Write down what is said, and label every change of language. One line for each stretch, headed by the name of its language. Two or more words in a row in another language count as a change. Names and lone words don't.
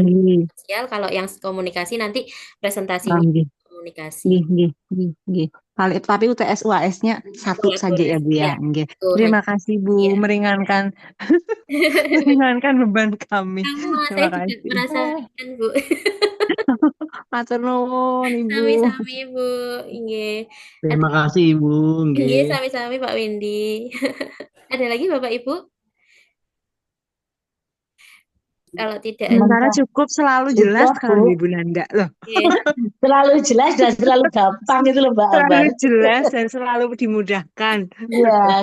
Indonesian: Alhamdulillah. sosial. Kalau yang komunikasi nanti presentasinya Alhamdulillah. komunikasi. Nggih, nggih, nggih, nggih. Tapi UTS UAS-nya satu Boleh, saja boleh. ya Bu ya. Ya, Nggih. itu Terima hanya. kasih Bu, Ya. meringankan meringankan beban kami. Sama, saya Terima juga kasih. merasa ringan Bu.
Javanese: Matur nuwun Ibu.
Indonesian: Sami-sami Bu. Inge. Ada, Terima kasih Ibu, Inge, nggih. sami-sami Pak Windy. Ada lagi Bapak Ibu? Kalau tidak ada, Sementara cukup selalu jelas Sudah kalau Bu, Ibu Nanda loh. oke. selalu jelas dan selalu gampang itu loh Mbak Ambar. Selalu jelas dan selalu dimudahkan. Ya,